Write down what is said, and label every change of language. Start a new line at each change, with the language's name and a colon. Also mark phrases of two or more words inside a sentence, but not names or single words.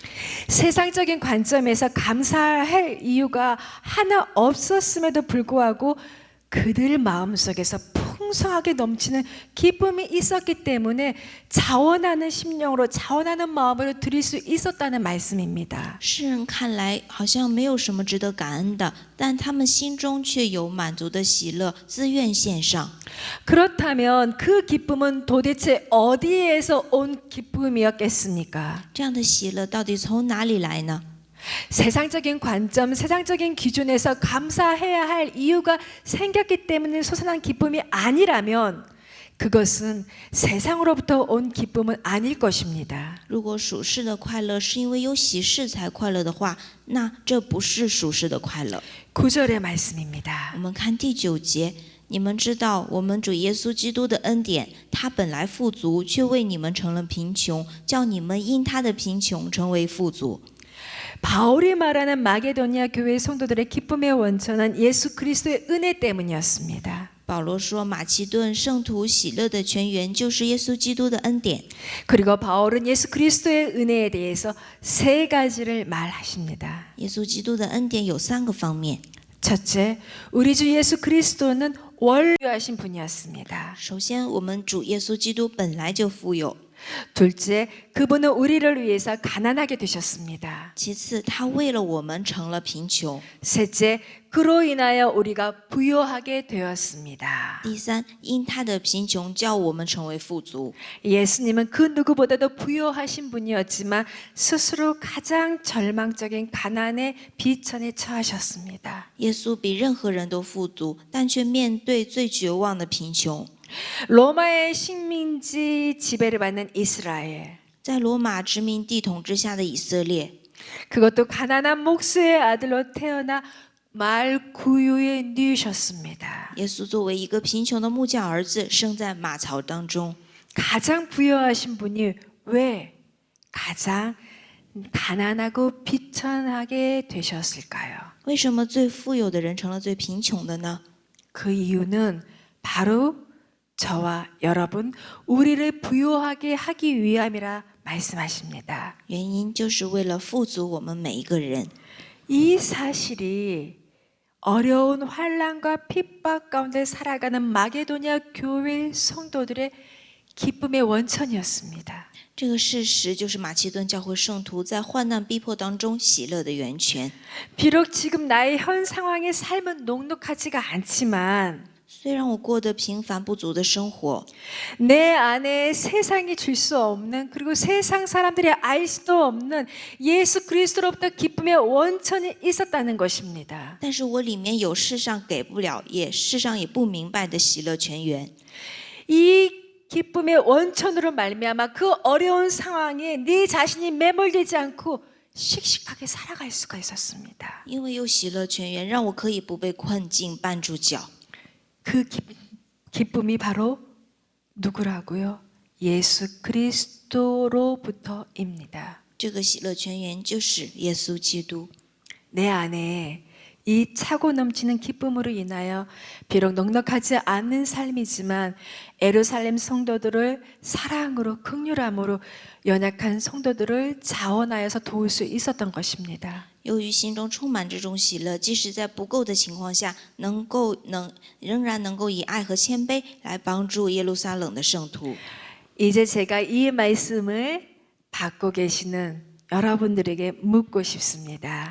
Korean: 세상적인 관점에서 감사할 이유가 하나 없었음에도 불구하고 그들 마음속에서 풍성하게 넘치는 기쁨이 있었기 때문에 자원하는 심령으로 자원하는 마음으로 드릴 수 있었다는 말씀입니다.
Chinese: 世人看来好像没有什么值得感恩的，但他们心中却有满足的喜乐，自愿献上。
Korean: 그렇다면 그 기쁨은 도대체 어디에서 온 기쁨이었겠습니까?
Chinese: 这样的喜乐到底从哪里来呢？
Korean: 세상적인 관점, 세상적인 기준에서 감사해야 할 이유가 생겼기 때문에 솟아난 기쁨이 아니라면 그것은 세상으로부터 온 기쁨은 아닐 것입니다.
Chinese: 如果属世的快乐是因为有喜事才快乐的话，那这不是属世的快乐。
Korean: 9절의 말씀입니다.
Chinese: 我们看第9节，你们知道我们主耶稣基督的恩典，他本来富足，却为你们成了贫穷，叫你们因他的贫穷成为富足。
Korean: 바울이 말하는 마게도니아 교회 성도들의 기쁨의 원천은 예수 그리스도의 은혜 때문이었습니다.
Chinese: 保罗说，马其顿圣徒喜乐的泉源就是耶稣基督的恩典。
Korean: 그리고 바울은 예수 그리스도의 은혜에 대해서 3가지를 말하십니다.
Chinese: 耶稣基督的恩典有3个方面。
Korean: 첫째, 우리 주 예수 그리스도는 원유하신 분이었습니다.
Chinese: 首先，我们主耶稣基督本来就富有；
Korean: 둘째, 그분은 우리를 위해서 가난하게 되셨습니다.
Chinese: 其次，他为了我们成了贫穷；
Korean: 셋째, 그로 인하여 우리가 부요하게 되었습니다.
Chinese: 第三，因他的贫穷叫我们成为富足。
Korean: 예수님은 그 누구보다도 부요하신 분이었지만 스스로 가장 절망적인 가난의 비천에 처하셨습니다.
Chinese: 耶稣比任何人都富足，但却面对最绝望的贫穷。
Korean: 로마의 식민지 지배를 받는 이스라엘,
Chinese: 在罗马殖民地统治下的以色列，
Korean: 그것도 가난한 목수의 아들로 태어나 말구유에 누우셨습니다.
Chinese: 耶稣作为一个贫穷的木匠儿子，生在马槽当中。
Korean: 가장 부여하신 분이 왜 가장 가난하고 비천하게 되셨을까요?
Chinese: 为什么最富有的人成了最贫穷的呢？
Korean: 그 이유는 바로 저와 여러분, 우리를 부요하게 하기 위함이라 말씀하십니다.
Chinese: 原因就是为了富足我们每一个人。
Korean: 이 사실이 어려운 환난과 핍박 가운데 살아가는 마게도냐 교회 성도들의 기쁨의 원천이었습니다.
Chinese: 这个事实就是马其顿教会圣徒在患难逼迫当中喜乐的源泉。
Korean: 비록 지금 나의 현 상황의 삶은 녹록하지가 않지만
Chinese: 虽然我过得平凡不足的生活，
Korean: 내 안에 세상이 줄 수 없는 그리고 세상 사람들이 알 수도 없는 예수 그리스도로부터 기쁨의 원천이 있었다는 것입니다.
Chinese: 但是我里面有世上给不了，世上也不明白的喜乐泉源。
Korean: 이 기쁨의 원천으로 말미암아 그 어려운 상황에 네 자신이 매몰되지 않고 씩씩하게 살아갈 수가 있었습니다.
Chinese: 因为有喜乐泉源，让我可以不被困境绊住脚。
Korean: 그 기쁨이 바로 누구라고요? 예수 그리스도로부터입니다.
Chinese: 这个喜乐泉源就是耶稣基督。
Korean: 내 안에 이 차고 넘치는 기쁨으로 인하여 비록 넉넉하지 않는 삶이지만 예루살렘 성도들을 사랑으로 긍휼함으로 연약한 성도들을 자원하여서 도울 수 있었던 것입니다.
Chinese: 由于心中充满这种喜乐，即使在不够的情况下，仍然能够以爱和谦卑来帮助耶路撒冷的圣徒。
Korean: 이제 제가 이 말씀을 받고 계시는 여러분들에게 묻고 싶습니다.